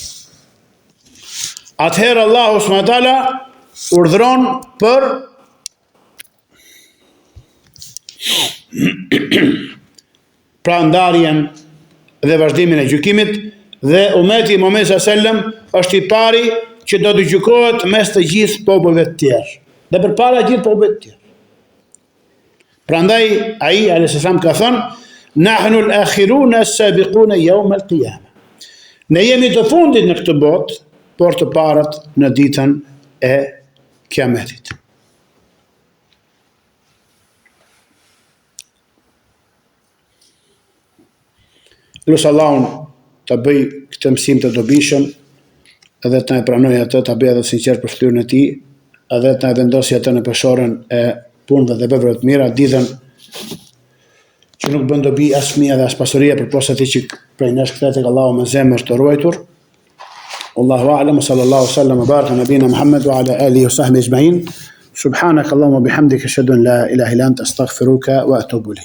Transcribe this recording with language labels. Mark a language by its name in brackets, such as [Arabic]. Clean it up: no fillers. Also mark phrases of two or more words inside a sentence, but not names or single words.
[Albanian] Atëherë Allahu [Arabic] سبحانه وتعالى [Albanian] urdhëron për pra ndarjen dhe vazhdimin e gjykimit, dhe ummeti i Muhamedit sallallahu është i pari që do të gjykohet mes të gjithë popujve të tjerë dhe përpara gjithë popujve të tjerë. Prandaj ai [Arabic] عليه السلام [Albanian] ka thënë: [Arabic] نحن الآخرون السابقون يوم القيامة. [Albanian] Ne jemi të fundit në këtë botë, por të parët në ditën e Kiametit. Lusë Allahun të bëj këtë mësim të dobishëm, edhe të na e pranoj atë, të bëj edhe sinqert për fytyrën e tij, edhe të na vendosi atë në peshorën e punëve dhe veprave të mira, ditën që nuk bën dobi as fëmia dhe as pasuria, përposa atij që prej nesh kthehet tek Allahu me zemër të ruajtur. [Arabic] والله أعلم، صلى الله سلم وبارك نبينا محمد وعلى آله وصحبه أجمعين. سبحانك اللهم وبحمدك أشهد أن لا إله إلا أنت أستغفرك وأتوب إليك.